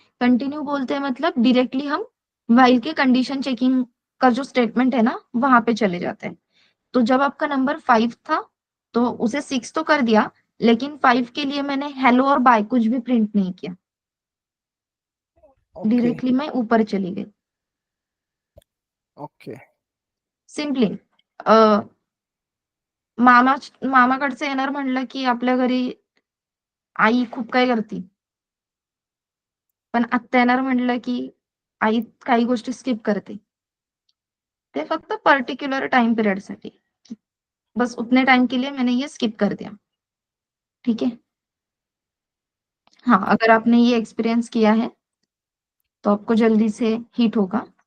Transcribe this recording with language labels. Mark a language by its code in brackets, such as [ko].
[hi] Continue बोलते हैं मतलब डायरेक्टली हम व्हाइल के कंडीशन चेकिंग का जो स्टेटमेंट है ना वहां पे चले जाते हैं। तो जब आपका नंबर 5 था तो उसे 6 तो कर दिया, लेकिन 5 के लिए मैंने हेलो और बाय कुछ भी प्रिंट नहीं किया, ओके. डायरेक्टली मैं ऊपर चली गई। ओके. [mr] सिम्पली मामाकडचं येणार म्हणलं की आपल्या घरी आई खूप काय करते, पण आत्या येणार म्हणलं की काही गोष्टी स्किप करते, ते फक्त पर्टिक्युलर टाइम पिरियड साठी, [hi] बस उतने टाइम के लिए मैंने ये स्किप कर दिया, ठीक है। हाँ, अगर आपने ये एक्सपीरियंस किया है तो आपको जल्दी से हिट होगा।